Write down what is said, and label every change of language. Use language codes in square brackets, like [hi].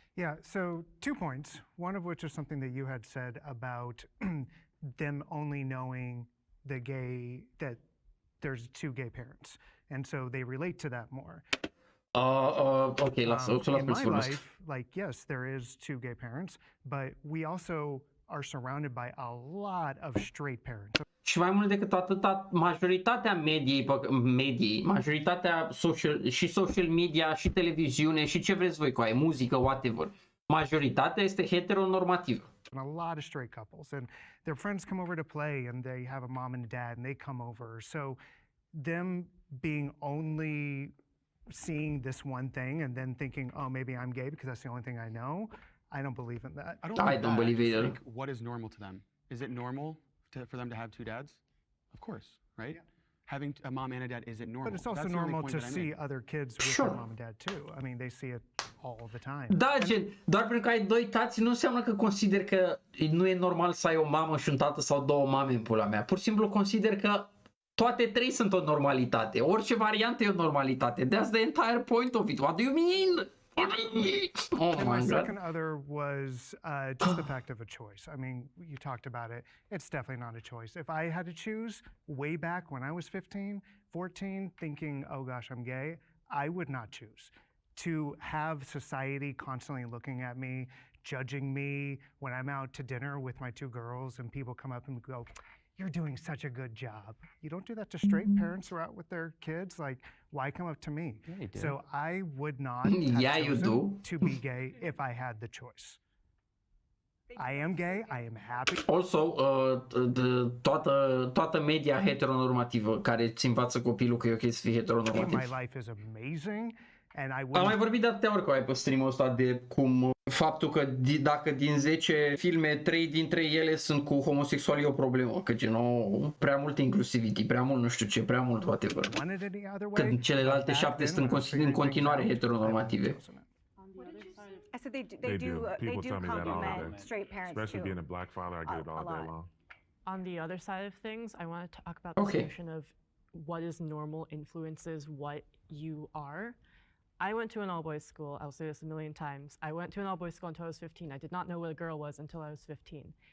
[en] Yeah, so 2 points, one of which is something that you had said about them only knowing that there's 2 gay parents. And so they relate to that more. Okay, in my life, like, yes, there is 2 gay parents, but we also are surrounded by a lot of straight parents. [ro] Și mai mult decât atât, majoritatea mediei, majoritatea social media, și televiziune, și ce vreți voi cu aia, muzică, whatever, majoritatea este heteronormativă. [en] And a lot of straight couples, and their friends come over to play, and they have a mom and a dad, and they come over. So them being only seeing this one thing and then thinking, oh, maybe I'm gay because that's the only thing I know, I don't believe in that. I don't believe either. Like, what is normal to them? Is it normal for them to have 2 dads? Of course, right? Yeah. Having a mom and a dad, is it normal? But it's also normal to see other kids with their mom and dad too. I mean, they see it all the time. [ro] Da, doar pentru că ai 2 tați nu înseamnă că consider că nu e normal să ai o mamă și un tată sau 2 mame în pula mea. Pur și simplu consider că toate 3 sunt o normalitate. Orice variantă e o normalitate. [en] That's the entire point of it. What do you mean? Oh and my second other was just the fact of a choice. I mean, you talked about it. It's definitely not a choice. If I had to choose way back when I was 15, 14, thinking, oh gosh, I'm gay, I would not choose. To have society constantly looking at me, judging me when I'm out to dinner with my 2 girls and people come up and go, you're doing such a good job. You don't do that to straight parents who are out with their kids. Like, why come up to me? Yeah, you do. So I would not have chosen to be gay if I had the choice. I am gay. I am happy. [ro] Also, toată media heteronormativă care îți învață copilul că e ok să fie heteronormativ. [en] My life is amazing. [ro] Am mai vorbit de atâtea ori cu ai pe stream-ul ăsta de cum faptul că dacă din 10 filme 3 dintre ele sunt cu homosexuali e o problemă, că gen prea mult inclusivity, prea mult nu știu ce, prea mult whatever. Că celelalte 7 sunt în continuare heteronormative. [en] I said they do compliment straight parents especially being a black father, I get it all day long. On the other side of things, I want to talk about the notion of what is normal influences what you are. I went to an all-boys school. I'll say this a million times. I went to an all-boys school until I was 15. I did not know what a girl was until I was 15.